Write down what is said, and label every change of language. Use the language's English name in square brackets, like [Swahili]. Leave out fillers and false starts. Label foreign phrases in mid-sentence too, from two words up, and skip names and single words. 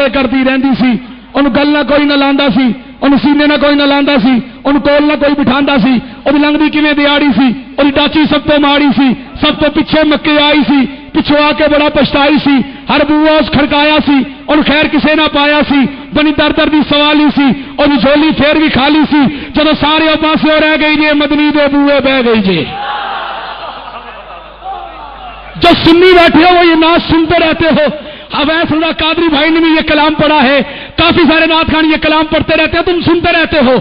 [Punjabi] کرتی رہندی سی، ان گل نہ کوئی نہ لاندا سی، ان سینے نہ کوئی نہ لاندا سی، ان کول نہ کوئی بٹھاندا سی، اور لنگدی کیویں دیاڑی سی، اور ڈاچی سب تو ماڑی سی، سب تو پیچھے مکے آئی سی، پچھو آ کے بڑا پچھتائی سی، ہر بوا اس کھڑکایا سی، اور خیر کسے نہ پایا سی، بنی در در دی سوالی سی، اور جھولی پھر بھی خالی سی، جدو سارے پاسے رہ گئی جے مدنی دے بوئے بہ گئی جے۔ [Urdu] جو سنی بیٹھے ہو وہ یہ نعت سنتے رہتے ہو۔ اویس اللہ قادری بھائی نے بھی یہ کلام پڑھا ہے، کافی سارے نعت خان یہ کلام پڑھتے رہتے ہیں، تم سنتے رہتے ہو۔